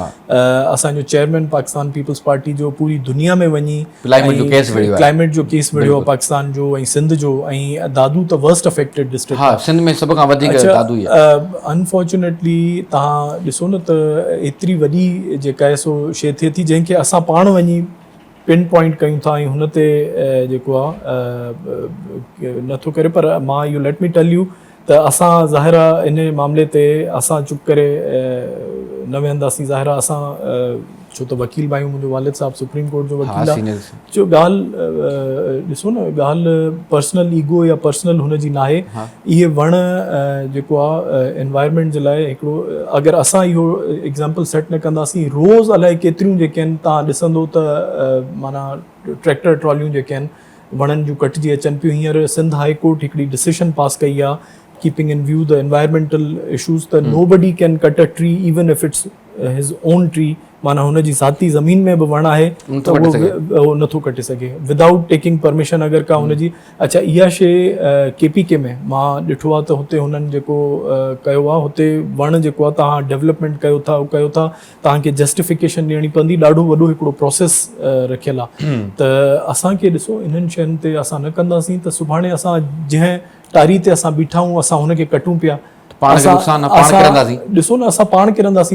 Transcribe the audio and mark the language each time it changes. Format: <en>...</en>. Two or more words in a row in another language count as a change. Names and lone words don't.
<sd>असांजो चेयरमैन पाकिस्तान पीपल्स पार्टी जो पूरी दुनिया में वञी क्लाइमेट जो केस विढ़ियो आहे पाकिस्तान जो ऐं सिंध जो, ऐं दादू त</sd> <en>worst affected district</en> <sd>आहे, सिंध में सभ खां वधीक दादू ई आहे। अनफॉर्चुनेटली तव्हां ॾिसो न त एतिरी वॾी जेका आहे सो शइ थिए थी, जंहिंखे असां पाण वञी</sd> <en>pin point</en> <sd>कयूं था, ऐं हुन ते जेको आहे नथो करे। पर मां इहो</sd> <en>let me tell you</en> <sd>त असां ज़ाहिर आहे इन मामले ते असां चुप करे न वेहंदासीं। ज़ाहिर आहे असां छो त वकील बि आहियूं, मुंहिंजो वालिद साहब सुप्रीम कोर्ट जो वकील आहे, जो ॻाल्हि ॾिसो न, ॻाल्हि</sd> <en>personal ego</en> <sd>या पर्सनल हुनजी न आहे। इहे वण जेको आहे एनवायरमेंट जे लाइ हिकिड़ो, अगरि असां इहो</sd> <en>example set</en> <sd>न कंदासीं, रोज़ अलाए केतिरियूं जेके आहिनि तव्हां ॾिसंदो त माना ट्रैक्टर ट्रॉलियूं जेके आहिनि वणनि जूं कटिजी अचनि पियूं। हींअर सिंध हाई कोर्ट हिकिड़ी</sd> <en>decision pass</en> <sd>कई आहे,</sd> <en>keeping in view the environmental issues, that nobody can cut a tree even if it's his own tree।</en> <sd>माना हुनजी ज़ाती ज़मीन में बि वण आहे त उहो नथो कटे सघे</sd> <en>without taking permission</en> <sd>अगरि का हुनजी। अच्छा, इहा शइ KPK में मां ॾिठो आहे त हुते हुननि जेको कयो आहे, हुते वण जेको आहे तव्हां डेवलपमेंट कयो था तव्हांखे जस्टिफिकेशन ॾियणी पवंदी, ॾाढो वॾो हिकिड़ो प्रोसेस रखियलु आहे। त असांखे ॾिसो इन्हनि शयुनि ते असां न कंदासीं त सुभाणे असां जंहिं टारी ते असां बीठा आहियूं असां हुनखे कटूं पिया, ॾिसो न असां पाण किरंदासीं।</sd>